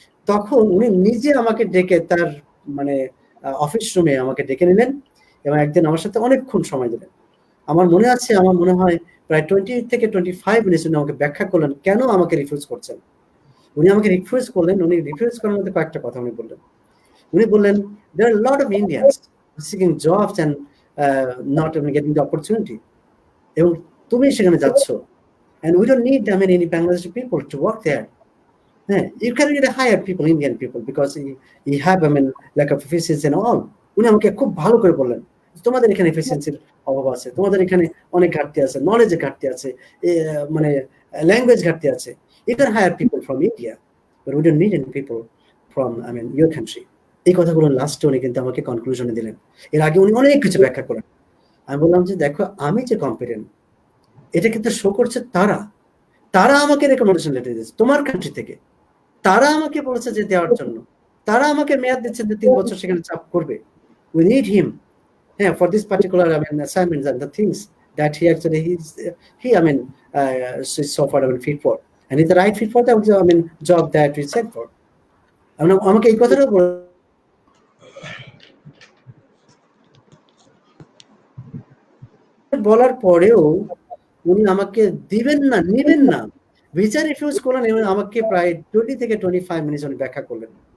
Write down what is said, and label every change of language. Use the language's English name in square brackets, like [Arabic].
[Bangla] তখন উনি নিজে আমাকে ডেকে তার মানে অফিস রুমে আমাকে ডেকে নিলেন এবং একদিন আমার সাথে অনেকক্ষণ সময় দিলেন। আমার মনে আছে, আমার মনে হয় প্রায় 20 থেকে 25 মিনিট উনি আমাকে ব্যাখ্যা করলেন কেন আমাকে রিফিউজ করছেন। উনি আমাকে রিফিউজ করলেন, উনি রিফিউজ করার মধ্যে কয়েকটা কথা উনি বললেন। উনি বললেন, [English] there are a lot of Indians seeking jobs and not even getting the opportunity. [Bangla] এবং তুমি সেখানে যাচ্ছ, [English] and we don't need any Bangladeshi people to work there. হ্যাঁ, you can get hire people, Indian people, because you have lack of efficiency and all. [Bangla] উনি আমাকে খুব ভালো করে বললেন, তোমাদের এখানে এফিসিয়েন্সির অভাব আছে, তোমাদের এখানে অনেক ঘাটতি আছে, নলেজের ঘাটতি আছে, মানে ল্যাঙ্গুয়েজ ঘাটতি আছে। [English] You can hire people from India, but we don't need any people from your country. [Bangla] এই কথাগুলো লাস্টে উনি কিন্তু আমাকে কনক্লুশনে দিলেন। এর আগে উনি অনেক কিছু ব্যাখ্যা করেন। আমি বললাম যে দেখো, আমি যে কম্পিটেন্ট এটা কিন্তু শো করছে তারা তারা আমাকে রেকমেন্ডেশন লেটার দিয়েছে তোমার কান্ট্রি থেকে, তারা আমাকে বলেছে যে দেওয়ার জন্য, তারা আমাকে মেয়াদ দিচ্ছে যে 3 বছর সেখানে চাপ করবে। [English] We need him, হ্যাঁ, for this particular assignments and the things that he actually he so far fit for, and he's the right fit for the job that we set for. [Bangla] আমাকে এই কথাটা বলার পরেও উনি আমাকে দিবেন না, নিবেন না, ভিসা রিফিউজ করলেন এবং আমাকে প্রায় 20 থেকে 25 মিনিট উনি ব্যাখ্যা করলেন।